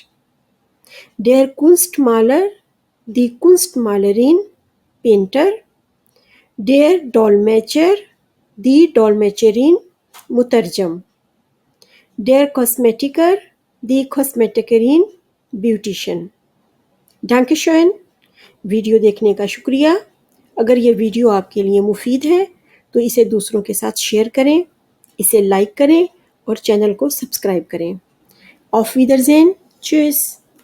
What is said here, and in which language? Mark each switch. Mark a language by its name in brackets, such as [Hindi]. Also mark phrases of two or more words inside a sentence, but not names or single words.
[German] Der Kunstmaler, die Kunstmalerin, Painter. Der Dolmetscher, die Dolmetscherin, Mutarjam. Der Kosmetiker, die Kosmetikerin, Beautician. Dankeschön। [Urdu] ویڈیو دیکھنے کا شکریہ۔ اگر یہ ویڈیو آپ کے لیے مفید ہے تو اسے دوسروں کے ساتھ شیئر کریں، اسے لائک کریں اور چینل کو سبسکرائب کریں. [German] Auf Wiedersehen, tschüss।